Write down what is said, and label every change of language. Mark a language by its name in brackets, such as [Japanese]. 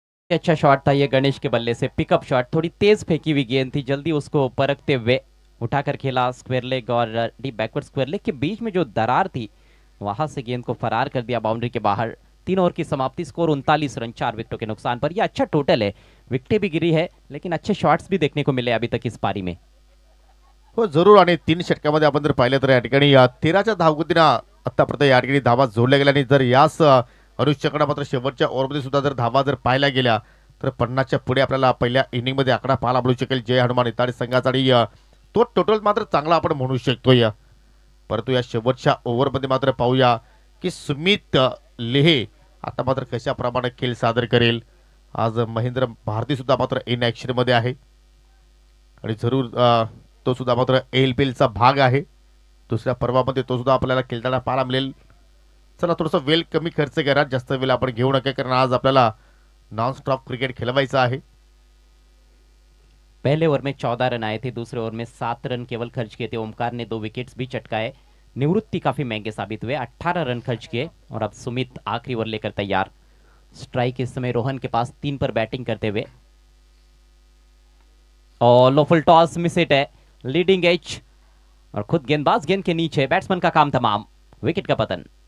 [Hindi] अच्छा शॉट था ये गणेश के बल्ले से। पिकअप शॉट, थोड़ी तेज फेंकी हुई गेंद थी, जल्दी उसको परखते हुए उठाकर खेला स्क्वायर लेग और डीप बैकवर्ड स्क्वायर लेग के बीच में जो दरार थी वहां से गेंद को फरार कर दिया बाउंड्री के बाहर। 3 ओवर की समाप्ति, स्कोर 39 रन 4 विकेटों के नुकसान पर। यह अच्छा टोटल है, विकेटें भी गिरी है लेकिन अच्छे शॉट्स भी देखने को मिले अभी तक इस पारी में। [Marathi] हो जरूर. आणि 3 षटकामध्ये आपण जर पाहिलं तर या ठिकाणी 13च्या धावगतीने आतापर्यंत या ठिकाणी धावा जोडल्या गेल्या आणि जर याच अनुष्यकडे मात्र शेवटच्या ओव्हरमध्ये सुद्धा जर धावा जर पाहायला गेल्या तर 50च्या पुढे आपल्याला पहिल्या इनिंगमध्ये आकडा पाहायला मिळू शकेल जय हनुमान इताडी संघाचा. आणि तो टोटल मात्र चांगला आपण म्हणू शकतोय. परंतु या शेवटच्या ओव्हरमध्ये मात्र पाहूया की सुमित लेहे आता मात्र कशा प्रमाणे खेळ सादर करेल. आज महेंद्र भारती सुद्धा मात्र इन ऍक्शन मध्ये आहे आणि जरूर तो सुद्धा मात्र ALPL चा भाग आहे. दुसऱ्या पर्वामध्ये तो सुद्धा आपल्याला खेळताना पाहायला मिळेल. चला थोडंसं वेळ कमी खर्च करा, जास्त वेळ आपण घेऊ नका, कारण आज आपल्याला नॉन स्टॉप क्रिकेट खेलवायचं आहे. [Hindi] पहले ओवर में 14 रन आए थे, दूसरे ओवर में 7 रन केवल खर्च किए थे। ओमकार ने 2 विकेट्स भी चटकाए। निवृत्ति काफी महंगे साबित हुए, 18 रन खर्च किए और अब सुमित आखिरी ओवर लेकर तैयार। स्ट्राइक इस समय रोहन के पास 3 पर बैटिंग करते हुए और लो फुल टॉस मिस हिट है, लीडिंग एज और खुद गेंदबाज गेंद के नीचे, बैट्समैन का काम तमाम, विकेट का पतन।